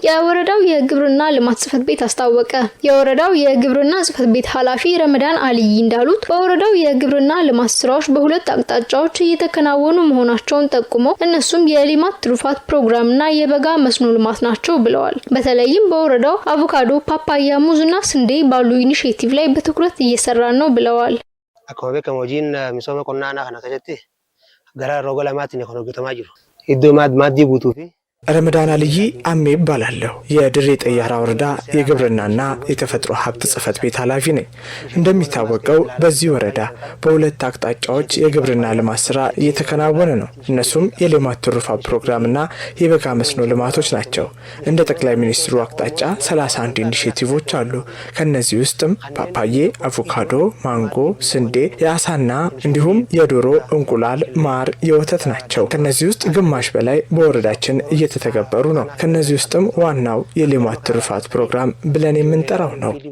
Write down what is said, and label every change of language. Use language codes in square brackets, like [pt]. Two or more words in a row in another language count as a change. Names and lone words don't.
[am] የወረዳው የግብርና ልማት ጽሕፈት ቤት አስታወቀ። የወረዳው የግብርና ጽሕፈት ቤት ኃላፊ ረመዳን አልይ እንዳሉት በወረዳው የግብርና ልማት ስራዎች በሁለት አቅጣጫዎች እየተከናወኑ መሆናቸውን ጠቁመው እነሱም የሌማት ትሩፋት ፕሮግራምና የበጋ መስኖ ልማት ናቸው ብለዋል። በተለይም በወረዳው አቮካዶ፣ ፓፓያ፣ ሙዝና ስንዴ ባሉ ኢኒሼቲቭ ላይ በትኩረት እየሰራ ነው ብለዋል። [om] akkuma beekamu hojiin misooma qonnaa kana keessatti gara roga lamaatiin kan hojjetamaa jiru. Iddoo maaddii guutuu fi [am] ረመዳን አልይ አሜ ይባላለሁ። የድሬ ጠያራ ወረዳ የግብርናና የተፈጥሮ ሀብት ጽሕፈት ቤት ኃላፊ ነኝ። እንደሚታወቀው በዚህ ወረዳ በሁለት አቅጣጫዎች የግብርና ልማት ስራ እየተከናወነ ነው። እነሱም የሌማት ትሩፋት ፕሮግራምና የበጋ መስኖ ልማቶች ናቸው። እንደ ጠቅላይ ሚኒስትሩ አቅጣጫ 31 ኢኒሼቲቮች አሉ። ከነዚህ ውስጥም ፓፓዬ፣ አቮካዶ፣ ማንጎ፣ ስንዴ፣ የአሳና እንዲሁም የዶሮ እንቁላል፣ ማር፣ የወተት ናቸው። ከነዚህ ውስጥ ግማሽ በላይ በወረዳችን እየተተገበሩ ነው። ከነዚህ ውስጥም ዋናው የሌማት ትሩፋት ፕሮግራም ብለን የምንጠራው ነው።